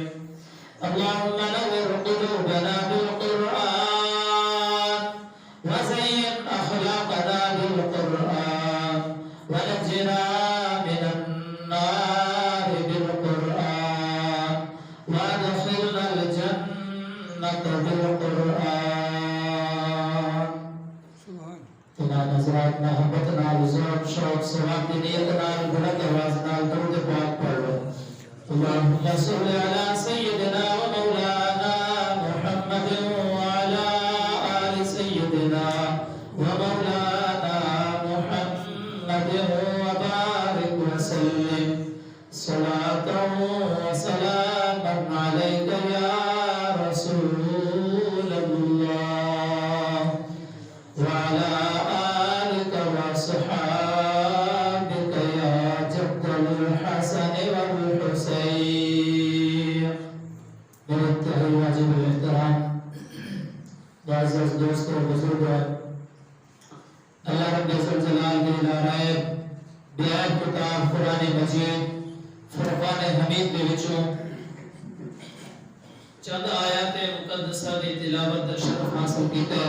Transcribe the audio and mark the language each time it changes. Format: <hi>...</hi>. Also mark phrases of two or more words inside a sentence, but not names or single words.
<ar>اللهم نور قلوبنا بالقرآن، وزين أخلاقنا بالقرآن، ونجنا من النار بالقرآن، وادخلنا الجنة بالقرآن.</ar> <pa>تنا نظرات محبت نال ذوق شوق ثواب دی نیت نال بلند آواز نال درود پاک پڑھ لو.</pa> <ar>اللهم صل على سيدنا ومولانا محمد وعلى آل سيدنا ومولانا محمد وبارك وسلم صلاة وسلاما عليك يا رسول الله، وعلى آلك وصحابك يا جد الحسن والحسين.</ar> <ur>میرے انتہائی واجب الاحترام معزز دوستوں بزرگوں، اللہ رب الجلال کے ادارے بیان کتاب قرآن مجید فرقان حمید کے وچوں چند آیات مقدسہ کی تلاوت کا شرف حاصل کیتا ہے.</ur>